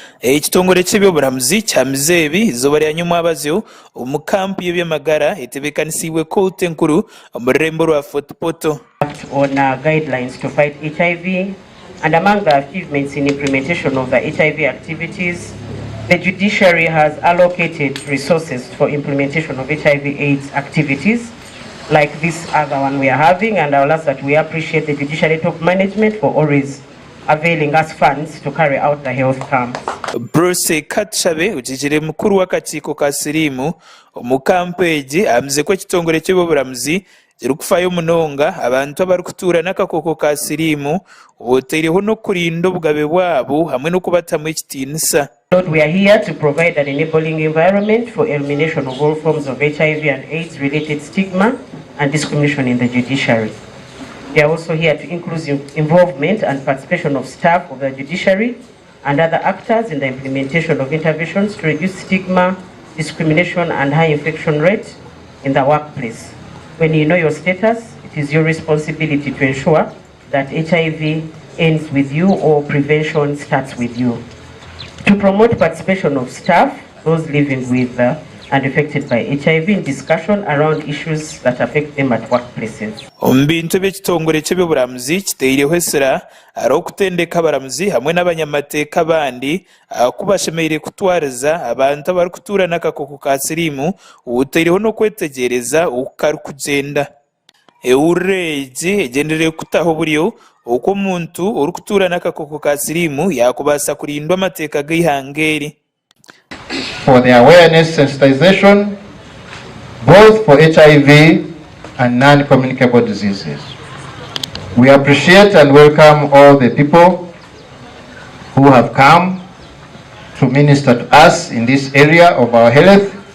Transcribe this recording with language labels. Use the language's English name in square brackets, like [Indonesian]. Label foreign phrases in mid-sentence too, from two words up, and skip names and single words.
[Tooro] Ekitongore ky'ebyobulamuzi kya Mizeebi izooba lya nyuma abazyo omu kampu y'ebyamagara etebeekanisiibwe kkooti enkuru omu rurembo rwa fortportal. [English] On guidelines to fight HIV, and among the achievements in implementation of the HIV activities, the judiciary has allocated resources for implementation of HIV/AIDS activities like this other one we are having, and I will ask that we appreciate the judiciary top management for always availing us funds to carry out the health camps. [Tooro] Bruce Katshabe ujijire mukuru w'akakiiko ka siriimu omu kampu egi amize ko ekitongore ky'ebyobulamuzi kiri kufaayo munonga abantu abarikutuura n'akakooko ka siriimu otaireho n'okurinda obugabe bwabo hamwe n'okubatamu ekitiinisa. [English] Lord, we are here to provide an enabling environment for elimination of all forms of HIV and AIDS related stigma and discrimination in the judiciary. We are also here to include involvement and participation of staff of the judiciary and other actors in the implementation of interventions to reduce stigma, discrimination and high infection rate in the workplace. When you know your status, it is your responsibility to ensure that HIV ends with you or prevention starts with you. To promote participation of staff, those living with and affected by HIV in discussion around issues that affect them at workplaces. [Tooro] Ombintu by'ekitongore ky'ebyobulamuzi kitaireho esira ari okutendeka abaramuzi hamwe n'abanyamateeka bandi kubashemeire kutwariza abantu abarikutuura n'akakooko ka siriimu otaireho n'okwetegereza okukarikugyenda. Ewurire egi egendereire kutaho buryo okwo omuntu orikutuura n'akakooko ka siriimu yakubaasa kurindwa amateeka g'eihanga eri. [English] For the awareness sensitization, both for HIV and non-communicable diseases. We appreciate and welcome all the people who have come to minister to us in this area of our health.